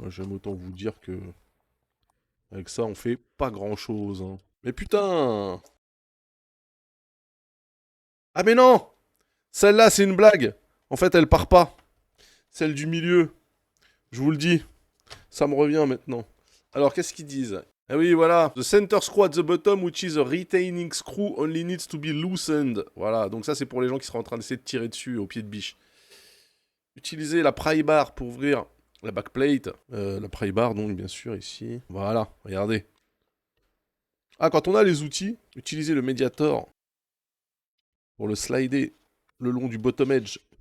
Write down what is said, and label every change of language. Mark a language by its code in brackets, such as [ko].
[fr] J'aime autant vous dire que avec ça, on fait pas grand chose, hein. Mais putain! Ah mais non! Celle-là, c'est une blague. En fait, elle part pas. Celle du milieu. Je vous le dis. Ça me revient maintenant. Alors, qu'est-ce qu'ils disent? Ah oui, voilà. [en] The center screw at the bottom, which is a retaining screw, only needs to be loosened. [fr] Voilà. Donc ça, c'est pour les gens qui seraient en train d'essayer de tirer dessus au pied de biche. Utilisez la pry bar pour ouvrir la backplate. La pry bar, donc, bien sûr, ici. Voilà. Regardez. Ah, quand on a les outils, utilisez le mediator pour le slider le long du bottom edge.